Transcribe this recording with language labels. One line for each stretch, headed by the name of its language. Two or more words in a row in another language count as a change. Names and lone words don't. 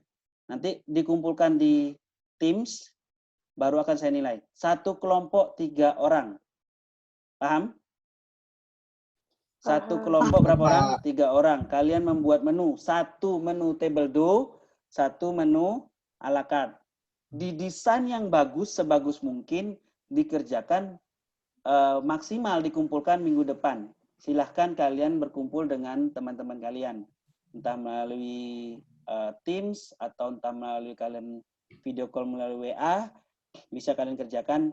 Indonesian: Nanti dikumpulkan di Teams, baru akan saya nilai. Satu kelompok 3 orang. Paham? Satu kelompok berapa orang? 3 orang. Kalian membuat menu. Satu menu
French: table do,
Indonesian: satu menu
French: a la carte.
Indonesian: Didesain yang bagus, sebagus mungkin, dikerjakan maksimal dikumpulkan minggu depan. Silahkan kalian berkumpul dengan teman-teman kalian. Entah melalui Teams, atau entah melalui kalian
English: video call
Indonesian: melalui WA, bisa kalian kerjakan.